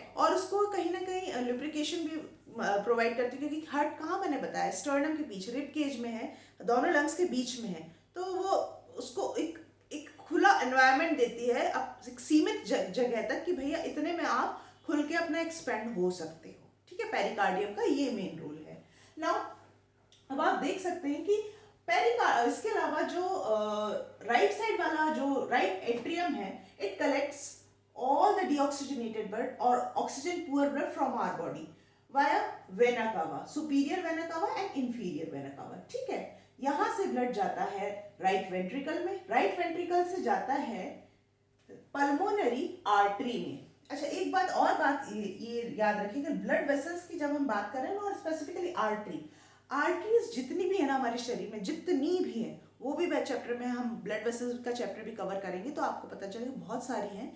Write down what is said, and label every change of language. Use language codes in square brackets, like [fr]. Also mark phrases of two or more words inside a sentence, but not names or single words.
[hi] और उसको कहीं ना कहीं लुब्रिकेशन भी प्रोवाइड करती है, क्योंकि हार्ट कहाँ मैंने बताया स्टर्नम के पीछे, [en] rib cage [hi] में है, दोनों लंग्स के बीच में है, तो वो उसको एक एक खुला एनवायरनमेंट देती है, अब एक सीमित जगह तक कि भैया इतने में आप खुल के अपना एक्सपेंड हो सकते हो, ठीक है। पेरिकार्डियम का ये [en] main role [hi] है। नाउ अब आप देख सकते हैं कि इसके अलावा जो [en] right side [hi] वाला जो [en] right atrium [hi] है, [en] It collects all the deoxygenated blood or oxygen poor blood from our body via vena cava, superior vena cava and inferior vena cava, [hi] ठीक है। यहां से ब्लड जाता है [en] right ventricle [hi] में, [en] right ventricle [hi] से जाता है [en] pulmonary artery [hi] में। अच्छा एक बात और, ये याद रखिएगा, [en] blood vessels [hi] की जब हम बात कर रहे हैं ना, और [en] specifically arteries [hi] जितनी भी है ना हमारे शरीर में, जितनी भी है, वो भी चैप्टर में हम [en] blood vessels [hi] का चैप्टर भी कवर करेंगे, तो आपको पता चलेगा बहुत सारी हैं।